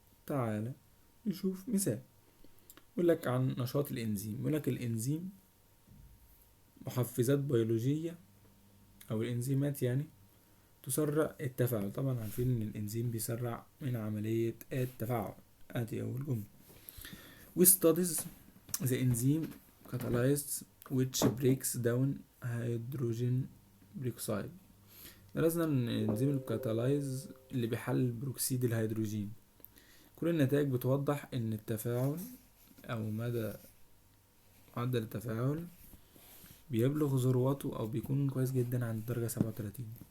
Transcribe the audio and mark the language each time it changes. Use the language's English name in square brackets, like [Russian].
[Arabic] تعالى نشوف مثال. يقول لك عن نشاط الإنزيم. يقول لك الإنزيم محفزات بيولوجية أو الإنزيمات، يعني تسرع التفاعل. طبعا عارفين إن الإنزيم بيسرع من عملية التفاعل. أدي أول جملة. [English] We studies the enzyme catalyzed which breaks down hydrogen peroxide. [Arabic] درسنا ان انزيم الكاتالايز اللي بيحلل بروكسيد الهيدروجين. كل النتائج بتوضح ان التفاعل او مدى معدل التفاعل بيبلغ ذروته او بيكون كويس جدا عند درجة 37.